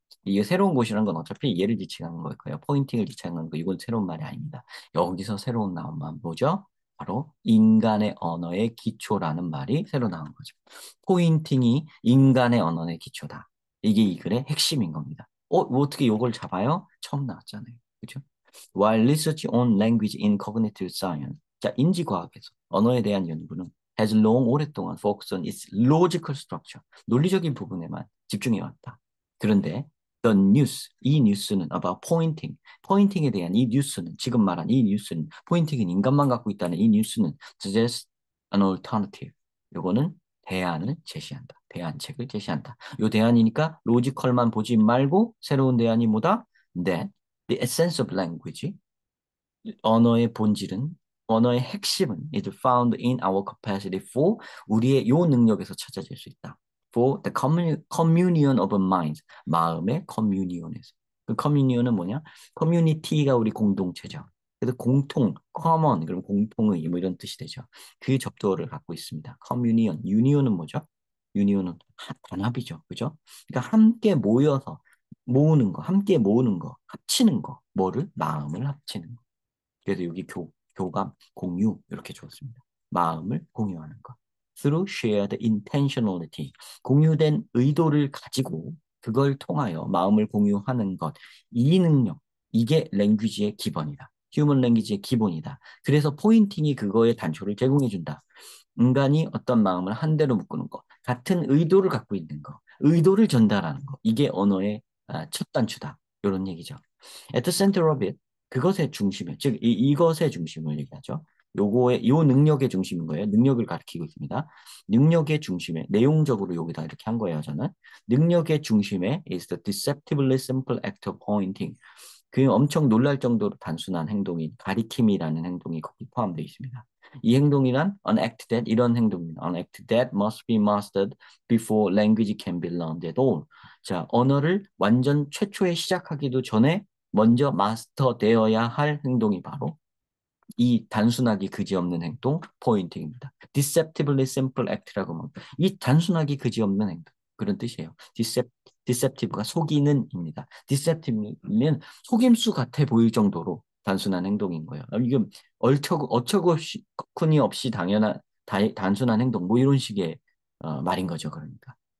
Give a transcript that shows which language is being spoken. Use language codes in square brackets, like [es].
[ko] 이게 새로운 것이라는 건 어차피 얘를 지칭하는 거예요. 포인팅을 지칭하는 거. 이건 새로운 말이 아닙니다. 여기서 새로운 나온 말 뭐죠? 바로 인간의 언어의 기초라는 말이 새로 나온 거죠. 포인팅이 인간의 언어의 기초다. 이게 이 글의 핵심인 겁니다. 뭐 어떻게 이걸 잡아요? 처음 나왔잖아요. 그죠? [en] While research on language in cognitive science, [ko] 자, 인지과학에서 언어에 대한 연구는 [en] has long [ko] 오랫동안 [en] focused on its logical structure, [ko] 논리적인 부분에만 집중해왔다. 그런데 [en] the news, [ko] 이 뉴스는 [en] about pointing, [ko] 포인팅에 대한 이 뉴스는 지금 말한 이 뉴스는 포인팅은 인간만 갖고 있다는 이 뉴스는 [en] suggests an alternative. [ko] 요거는 대안을 제시한다. 대안책을 제시한다. 요 대안이니까 로지컬만 보지 말고 새로운 대안이 뭐다? [en] That the essence of language, [ko] 언어의 본질은 언어의 핵심은 [en] is found in our capacity for [ko] 우리의 요 능력에서 찾아질 수 있다. [en] For the communion of minds, [ko] 마음의 커뮤니온에서. 그 커뮤니온은 뭐냐? 커뮤니티가 우리 공동체죠. 그래서 공통, common, 그럼 공통의 뭐 이런 뜻이 되죠. 그 접두어를 갖고 있습니다. 커뮤니온, 유니온은 뭐죠? 유니온은 단합이죠. 그죠? 그러니까 함께 모여서 모으는 거, 함께 모으는 거, 합치는 거, 뭐를? 마음을 합치는 거. 그래서 여기 교감, 공유 이렇게 줬습니다. 마음을 공유하는 것. [en] Through shared intentionality. [ko] 공유된 의도를 가지고 그걸 통하여 마음을 공유하는 것. 이 능력, 이게 랭귀지의 기본이다. 휴먼 랭귀지의 기본이다. 그래서 포인팅이 그거의 단초를 제공해준다. 인간이 어떤 마음을 한 대로 묶는 것. 같은 의도를 갖고 있는 것. 의도를 전달하는 것. 이게 언어의 첫 단추다. 이런 얘기죠. [en] At the center of it, [ko] 그것의 중심에, 즉 이것의 중심을 얘기하죠. 요거의 요 능력의 중심인 거예요. 능력을 가리키고 있습니다. 능력의 중심에 내용적으로 여기다 이렇게 한 거예요. 저는 능력의 중심에 [en] is the deceptively simple act of pointing. [ko] 그 엄청 놀랄 정도로 단순한 행동인 가리킴이라는 행동이 거기 포함되어 있습니다. 이 행동이란 [en] an act that [ko] 이런 행동입니다. [en] An act that must be mastered before language can be learned at all. [ko] 자, 언어를 완전 최초에 시작하기도 전에 먼저 마스터되어야 할 행동이 바로 이 단순하기 그지없는 행동, 포인팅입니다. [en] deceptively simple act [ko] 라고 합니다. 이 단순하기 그지없는 행동, 그런 뜻이에요. deceptive가 속이는입니다. deceptive는 속임수 같아 보일 정도로 단순한 행동인 거예요. 이게 어처구니 없이 당연한 단순한 행동, 뭐 이런 식의 말인 거죠. 그러니까.